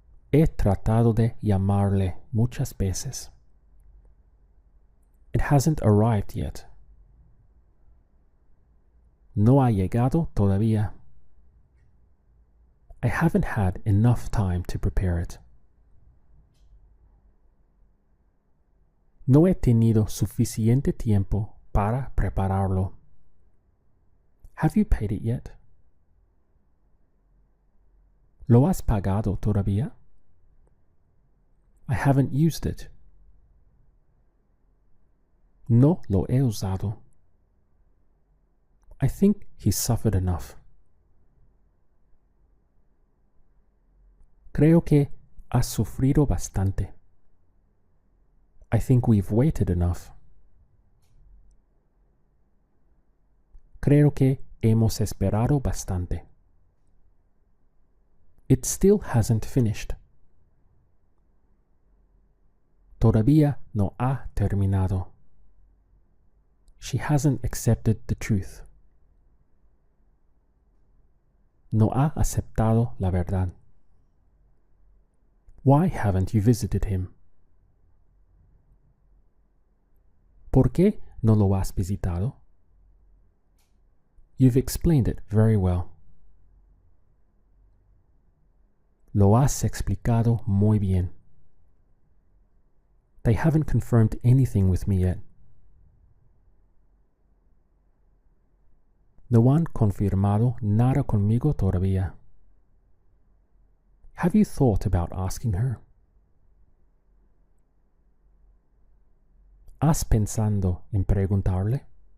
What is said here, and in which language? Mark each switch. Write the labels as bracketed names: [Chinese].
[Spanish] He tratado de llamarle muchas veces. [English] It hasn't arrived yet. [Spanish] no ha llegado todavía. [English] I haven't had enough time to prepare it. [Spanish] No he tenido suficiente tiempo para prepararlo. [English] Have you paid it yet? [Spanish] ¿Lo has pagado todavía? [English] I haven't used it. [Spanish] No lo he usado. [English] I think he's suffered enough. [Spanish] Creo que has sufrido bastante. [English] I think we've waited enough. [Spanish] Creo que hemos esperado bastante. [English] It still hasn't finished. [Spanish] Todavía no ha terminado. [English] She hasn't accepted the truth. [Spanish] No ha aceptado la verdad. [English] Why haven't you visited him? [Spanish] ¿Por qué no lo has visitado? [English] You've explained it very well. [Spanish] Lo has explicado muy bien. [English] They haven't confirmed anything with me yet. [Spanish] No han confirmado nada conmigo todavía. [English] Have you thought about asking her? [Spanish] ¿Has pensado en preguntarle?